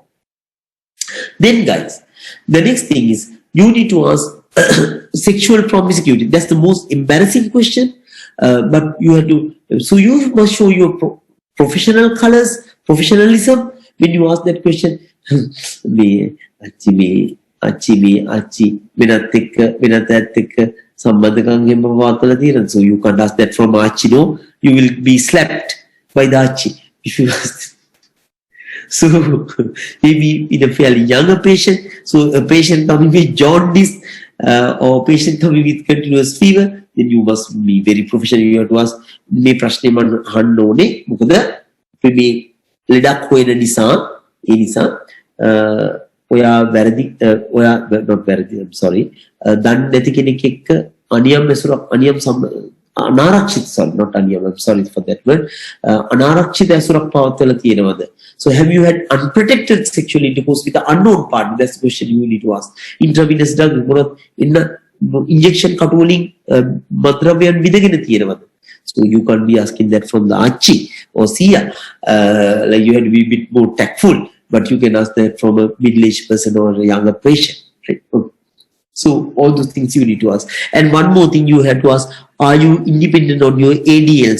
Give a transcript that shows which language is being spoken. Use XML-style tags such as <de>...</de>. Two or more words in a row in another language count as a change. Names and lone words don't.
<en>Then guys, the next thing is you need to ask sexual promiscuity. That's the most embarrassing question. But you have to, so you must show your professional colors, professionalism when you ask that question. Achi,</en> <si>සම්බන්ධකම් පවත්වලා තියෙනවා.</si> <en>So you can't ask that from Achi, no? You will be slapped by the Achi if you ask. So maybe in a fairly younger patient, so a patient coming with jaundice or patient coming with continuous fever, then you must be very professional. You have to ask</en> <si>මේ ප්‍රශ්නේ මම අහන්න ඕනේ මොකද මේ ලෙඩක් හොයන නිසා ඒ නිසා ඔයා වැරදි ඔයා not වැරදි</si> <en>I'm sorry</en> <si>දන්නේ නැති කෙනෙක් එක්ක අනියම් අනාරක්ෂිත</si> <en>sorry not</en> <si>අනියම්</si> <en>I'm sorry for that word</en> <si>අනාරක්ෂිත ඇසුරක් පවත්වලා තියෙනවද.</si> <en>So have you had unprotected sexual intercourse with the unknown partner? That's the question you need to ask. Intravenous drug</en> <si>මොනවද ඉන්න injection කටු වලින් මත්ද්‍රව්‍යයන් විදගෙන තියෙනවද.</si> <en>So you can't be asking that from the Achi or Sia. Like you have to be a bit more tactful. But you can ask that from a middle-aged person or a younger patient. Right? So all those things you need to ask. And one more thing you have to ask, are you independent on your ADLs?</en>